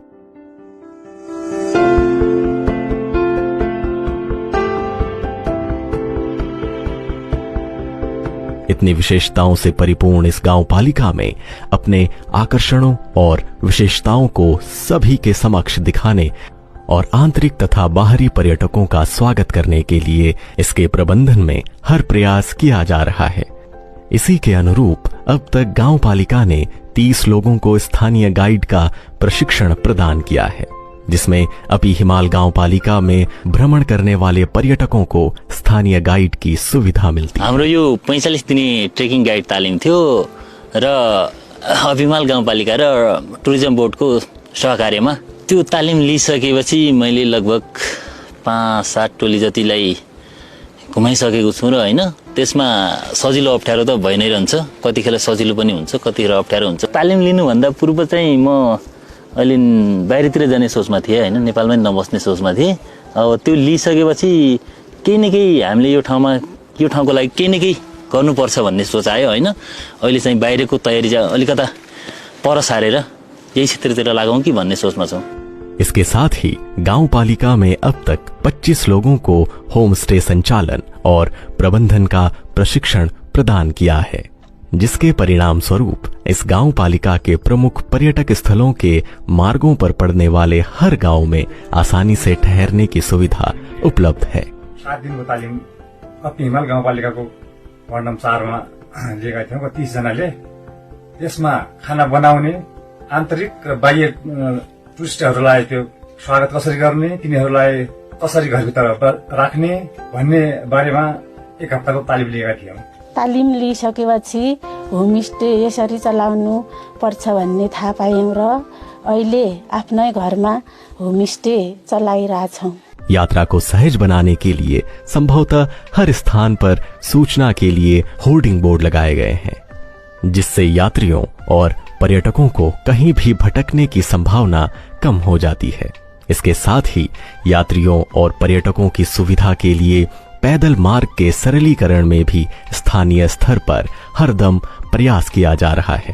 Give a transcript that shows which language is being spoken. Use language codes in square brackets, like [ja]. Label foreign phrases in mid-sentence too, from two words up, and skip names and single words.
[hi] इतनी विशेषताओं से परिपूर्ण इस गांव पालिका में अपने आकर्षणों और विशेषताओं को सभी के समक्ष दिखाने और आंतरिक तथा बाहरी पर्यटकों का स्वागत करने के लिए इसके प्रबंधन में हर प्रयास किया जा रहा है। इसी के अनुरूप अब तक गांव पालिका ने 30 लोगों को स्थानीय गाइड का प्रशिक्षण प्रदान किया है, जिसमें अपी हिमाल गांव पालिका में भ्रमण करने वाले पर्यटकों को स्थानीय गाइड की सुविधा मिलती है। [ne] हाम्रो यो 45 दिने ट्रेकिङ गाइड तालिम थियो र अपी हिमाल गाउँपालिका र टुरिज्म बोर्डको सहकार्यमा त्यो तालिम लिइसकेपछि मैले लगभग 5-7 टोली जतिलाई घुमाइसकेको छु र हैन त्यसमा सजिलो अप्ठ्यारो त भइ नै रहन्छ। कतिखेर सजिलो पनि हुन्छ, कतिखेर अप्ठ्यारो हुन्छ। तालिम लिनुभन्दा पूर्व चाहिँ म अहिले बाहिरतिर जाने सोचमा थिएँ हैन, नेपालमै नबस्ने सोचमा थिएँ। अब त्यो लिइसकेपछि केही न केही हामीले यो ठाउँको लागि केही न केही गर्नुपर्छ भन्ने सोच आयो हैन। अहिले चाहिँ बाहिरको तयारी चाहिँ अलिकता पर सारेर यही क्षेत्रतिर लागौं कि भन्ने सोचमा छौं। [hi] इसके साथ ही गांव पालिका में अब तक 25 लोगों को होम स्टे संचालन और प्रबंधन का प्रशिक्षण प्रदान किया है, जिसके परिणाम स्वरूप इस गांव पालिका के प्रमुख पर्यटक स्थलों के मार्गों पर पड़ने वाले हर गांव में आसानी से ठहरने की सुविधा उपलब्ध है। [ne] 7 दिनको तालिम अपी हिमाल गाउँपालिकाको वार्ड नम्बर 4 मा लिएका थियौं 30 जनाले। त्यसमा खाना बनाउने, आन्तरिक र बाह्य टुरिस्टहरूलाई त्यो स्वागत कसरी गर्ने, तिनीहरूलाई कसरी घरभित्र राख्ने भन्ने बारेमा 1 हप्ताको तालिम लिएका थियौं। तालिम लिइसकेपछि होमस्टे यसरी चलाउनु पर्छ भन्ने थाहा पायौं र अहिले आफ्नै घरमा होमस्टे चलाइरहेछौं। [hi] यात्रा को सहज बनाने के लिए संभवतः हर स्थान पर सूचना के लिए होर्डिंग बोर्ड लगाए गए हैं, जिससे यात्रियों और पर्यटकों को कहीं भी भटकने की संभावना कम हो जाती है। इसके साथ ही यात्रियों और पर्यटकों की सुविधा के लिए पैदल मार्ग के सरलीकरण में भी स्थानीय स्तर पर हरदम प्रयास किया जा रहा है।